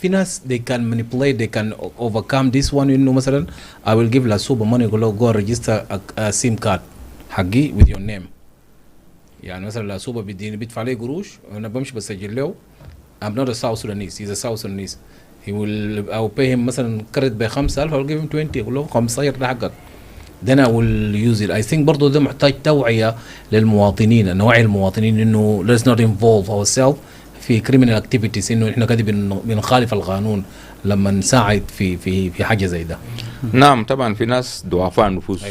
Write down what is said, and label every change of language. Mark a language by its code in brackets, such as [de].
[en] في ناس they can manipulate, they can overcome this one. [ar] انه مثلا [en] I will give لسوبر money [ar] يقول له [en] go register a SIM card حقي with your name. [ar] يعني مثلا لسوبر بيدفع لي قروش انا بمشي بسجل له [en] I'm not a South Sudanese, he's a South Sudanese. I will pay him [ar] مثلا كرت ب 5000 [en] I will give him 20 [ar] يقول له 15 ده حقك. [en] then I will use it. I think [ar] برضو ده محتاج توعية للمواطنين، نوعي المواطنين إنه [en] let's not involve ourselves [ar] في [en] criminal activities، [ar] إنه إحنا قاعدين بنخالف القانون لما نساعد في حاجة زي ده. نعم طبعا في ناس ضعفاء النفوس.